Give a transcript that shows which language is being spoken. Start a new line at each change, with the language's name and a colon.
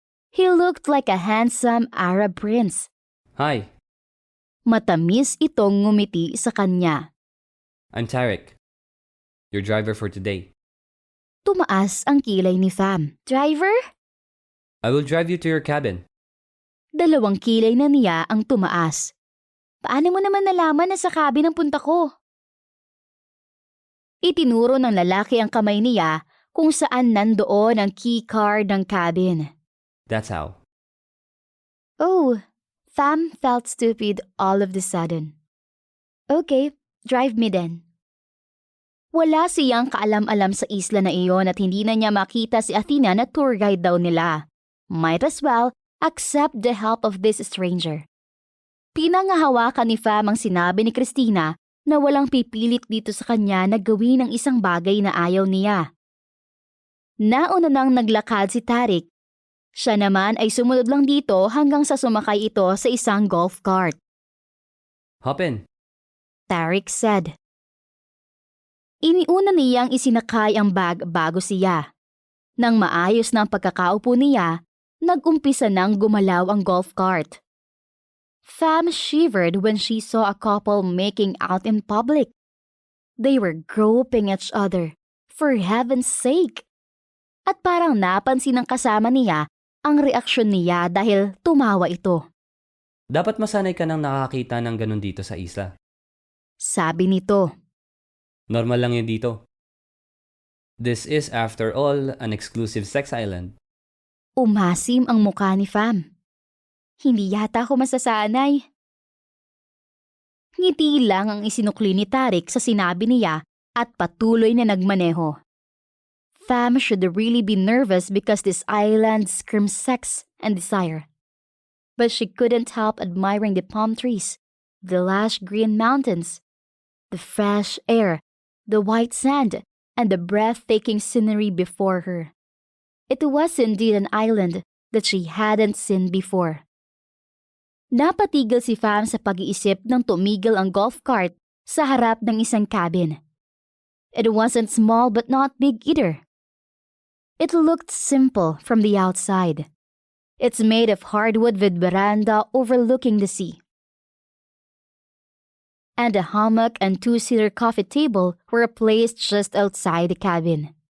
English: He looked like a handsome Arab prince. Hi,
Filipino: Matamis itong ngumiti sa kanya.
English: I'm Tarek, your driver for today.
Filipino: Tumaas ang kilay ni Fam. Driver?
English: I will drive you to your cabin.
Filipino: 2 kilay na niya ang tumaas. Paano mo naman nalaman na sa cabin ang punta ko? Itinuro ng lalaki ang kamay niya kung saan nandoon ang keycard ng cabin.
English: That's how. Oh, Pham felt stupid all of the sudden. Okay, drive me then.
Filipino: Wala siyang kaalam-alam sa isla na iyon at hindi na niya makita si Athena na tour guide daw nila.
English: Might as well accept the help of this stranger.
Filipino: Pinangahawakan ni Pham ang sinabi ni Christina na walang pipilit dito sa kanya na gawin ang isang bagay na ayaw niya. Nauna nang naglakad si Tarik. Siya naman ay sumunod lang dito hanggang sa sumakay ito sa isang golf cart.
English: Hop in. Tarik said.
Filipino: Iniuna niyang isinakay ang bag bago siya. Nang maayos na ang pagkakaupo niya, nag-umpisa nang gumalaw ang golf cart.
English: Pham shivered when she saw a couple making out in public. They were groping each other, for heaven's sake.
Filipino: At parang napansin ng kasama niya ang reaksyon niya dahil tumawa ito. Dapat masanay ka nang nakakita ng ganun dito sa isla. Sabi nito. Normal lang yun dito.
English: This is, after all, an exclusive sex island.
Filipino: Umasim ang mukha ni Pham. Hindi yata ako masasanay. Ngiti lang ang isinukli ni Tarik sa sinabi niya at patuloy na nagmaneho.
English: Pham should really be nervous because this island screams sex and desire. But she couldn't help admiring the palm trees, the lush green mountains, the fresh air, the white sand, and the breathtaking scenery before her. It was indeed an island that she hadn't seen before.
Filipino: Napatigil si Pham sa pag-iisip nang tumigil ang golf cart sa harap ng isang cabin.
English: It wasn't small but not big either. It looked simple from the outside. It's made of hardwood with veranda overlooking the sea. And a hammock and two-seater coffee table were placed just outside the cabin.